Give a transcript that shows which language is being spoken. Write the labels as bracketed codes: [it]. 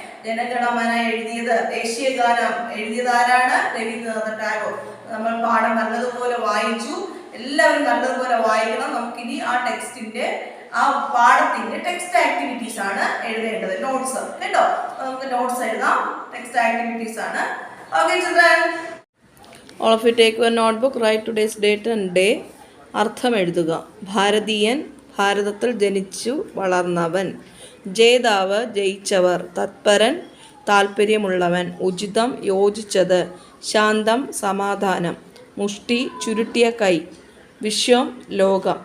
[ml] ജനഗണമന എഴുതിയത്, ദേശീയ ഗാനം എഴുതിയത് ആരാണ്? രവീന്ദ്രനാഥ ടാഗോർ. നമ്മൾ പാഠം നല്ലതുപോലെ വായിച്ചു. എല്ലാവരും നല്ലതുപോലെ വായിക്കണം. നമുക്കിനി ആ ടെക്സ്റ്റിന്റെ, ആ പാഠത്തിന്റെ ടെക്സ്റ്റ് ആക്ടിവിറ്റീസ് ആണ് എഴുതേണ്ടത്, നോട്ട്സ് കേട്ടോ. നമുക്ക് നോട്ട്സ് എഴുതാം, ടെക്സ്റ്റ് ആക്ടിവിറ്റീസ് ആണ്. [en] Okay children. All of you take your notebook, write today's date and day. [ml] അർത്ഥം എഴുതുക. ഭാരതീയൻ, ഭാരതത്തിൽ ജനിച്ചു വളർന്നവൻ. ജേതാവ്, ജയിച്ചവർ. തത്പരൻ, താല്പര്യമുള്ളവൻ. ഉചിതം, യോജിച്ചത്. ശാന്തം, സമാധാനം. മുഷ്ടി, ചുരുട്ടിയ കൈ. വിശ്വം, ലോകം.